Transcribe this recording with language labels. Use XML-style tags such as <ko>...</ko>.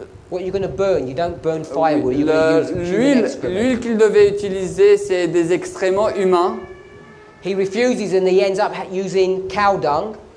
<en>What you're going to burn, you don't burn firewood, you're going to use human excrement.</en> <fr>L'huile qu'il devait utiliser, c'est des excréments humains.</fr> <en>He refuses and he ends up using cow dung.</en>